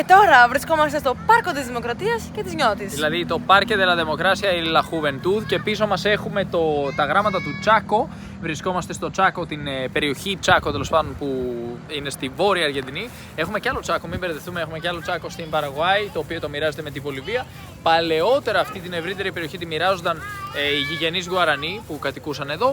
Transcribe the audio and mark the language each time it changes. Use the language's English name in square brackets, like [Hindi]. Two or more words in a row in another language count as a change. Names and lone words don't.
[Greek] Τώρα βρισκόμαστε στο Πάρκο της Δημοκρατίας και της Νιώτης. Δηλαδή το Parque de la Democracia y la Juventud, και πίσω μας έχουμε τα γράμματα του Τσάκο. Βρισκόμαστε στο Τσάκο, την περιοχή Τσάκο τέλος πάντων, που είναι στη Βόρεια Αργεντινή. Έχουμε και άλλο Τσάκο, μην μπερδευτούμε, έχουμε και άλλο Τσάκο στην Παραγουάη, το οποίο το μοιράζεται με τη Βολιβία. Παλαιότερα αυτή την ευρύτερη περιοχή τη μοιράζονταν οι γηγενείς Γουαρανί που κατοικούσαν εδώ.